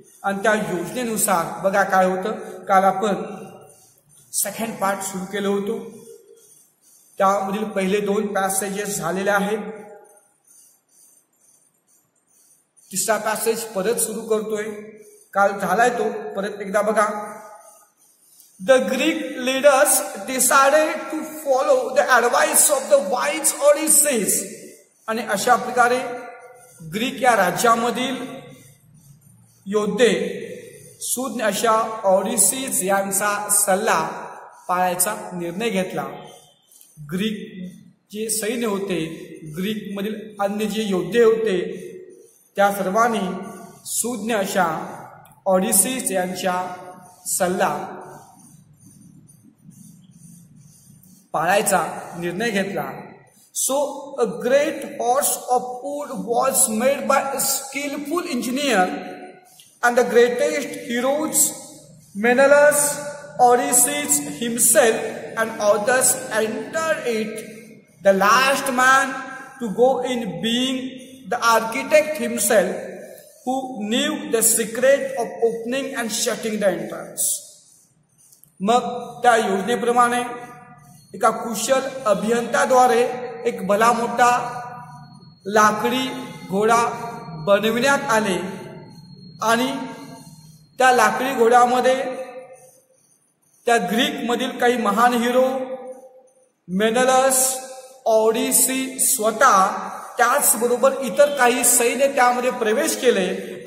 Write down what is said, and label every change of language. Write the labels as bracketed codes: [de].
[mr] आणि त्या योजनेनुसार बघा काय होतं। काल आपण सेकंड पार्ट सुरू केलं होतं। त्यामधील पहिले 2 पॅसेजेस झालेले आहेत। तिसरा पॅसेज परत सुरू करतोय। काल झालाय तो, परत एकदा बघा। [en] The Greek leaders decided to follow the advice of the wise Odysseus. [mr] आणि अशा प्रकारे ग्रीक या राज्यामधील योद्धे सूज्ञ अशा ओडिसीज यांचा सल्ला पाळायचा निर्णय घेतला। ग्रीक जे सैन्य होते, ग्रीक मधील अन्य जे योद्धे होते, त्या सर्वांनी सूज्ञ अशा ओडिसीज यांचा सल्ला पाळायचा निर्णय घेतला। [en] So a great horse of wood was made by a skillful engineer, and the greatest heroes, Menelaus, Odysseus himself, and others entered it. The last man to go in being the architect himself, who knew the secret of opening and shutting the entrance. [mr] मग त्या योजनेप्रमाणे एका कुशल अभियंत्याद्वारे एक भला मोठा लाकडी घोडा बनविण्यात आले। आणि त्या लाकडी घोड्यामध्ये त्या ग्रीक मधील काही महान हिरो, मेनलस, ओडिसी स्वतः, त्याचबरोबर इतर काही सैन्य त्यामध्ये प्रवेश केले।